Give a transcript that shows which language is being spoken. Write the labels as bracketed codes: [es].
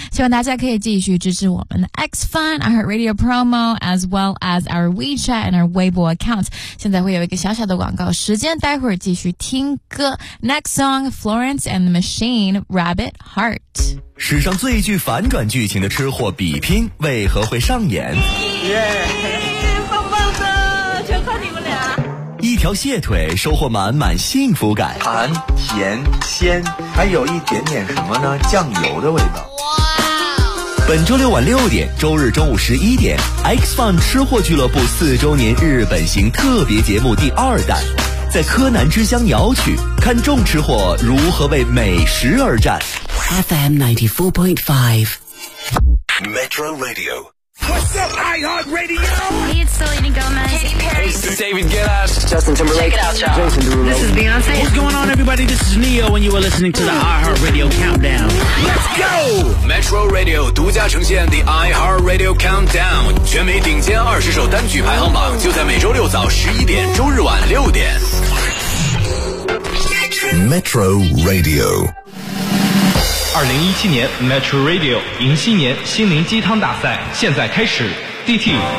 [zh] 希望大家可以继续支持我们的 [en] X Fun, I Heart Radio Promo, as well as our WeChat and our Weibo accounts. [zh] 现在会有一个小小的广告时间，待会儿继续听歌。 [en] Next song, Florence and the Machine, Rabbit Heart. [zh] 史上最具反转剧情的吃货比拼为何会上演？耶，棒棒的，全靠你们俩。一条蟹腿收获满满幸福感，弹甜鲜，还有一点点什么呢，酱油的味道。哇，本周六晚6点，周日中午11点， X Fun 吃货俱乐部4周年日本行特别节目第二弹，在柯南之乡鸟取，看众吃货如何为美食而战。 [en] FM 94.5 Metro Radio。 What's up, iHeartRadio? Hey, it's Gomez. Katy Perry. This is David Guetta. Justin Timberlake. Check it out, y'all. Jason Derulo. This is Beyonce. What's going on, everybody? This is Neo, and you are listening to the iHeartRadio Countdown. Let's go! Metro Radio [zh] 独家呈现 [en] The iHeartRadio Countdown. [zh] 全美顶尖二十首单曲排行榜就在每周六早11点，周日晚6点。 Metro Radio. 2017年 Metro Radio 迎新年心灵鸡汤大赛现在开始。DT